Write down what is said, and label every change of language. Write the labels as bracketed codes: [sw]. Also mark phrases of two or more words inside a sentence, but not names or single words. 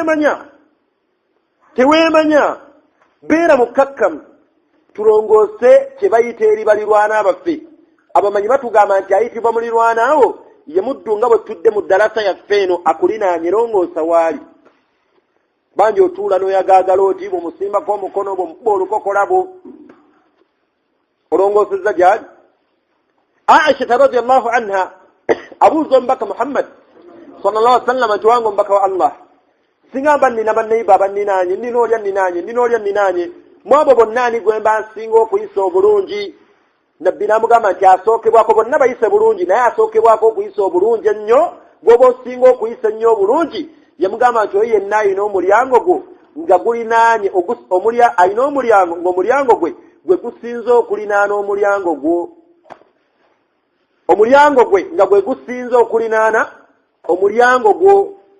[lg] teweemanya beera mukkakkamu tulongoose kye bayita eri balirwana baffe abamanyi batugamba nti ayitibwa mulirwanaawo ye muddu nga bwe tudde mu ddalasa yaffe eno akulinaanye longoosa waali bangi otuula n'oyagaagala oti bw'omusimbako omukono bw'omukuba olukokola bwo olongoosezza gyali Aisha [ar] رضي الله عنها [lg] abuuza omubaka Muhammad [ar] صلى الله عليه [lg] wasallam nti wange omubaka wa Allah singamba nnina banneiba abanninaanye nnina olya mwabo bonna ani gwe mba nsinga okuyisa obulungi nabbi n'amugamba nti asookebwako bonna bayise bulungi naye asookebwako okuyisa obulungi ennyo gwoba osinga okuyisa ennyo obulungi yamugamba nti oyo yenna ayina omulyango gwo nga gulinaanye ayina omulyango ng'omulyango gwe gusinze okulinaana omulyango gwe nga gwe gusinze okulinaana omulyango gwo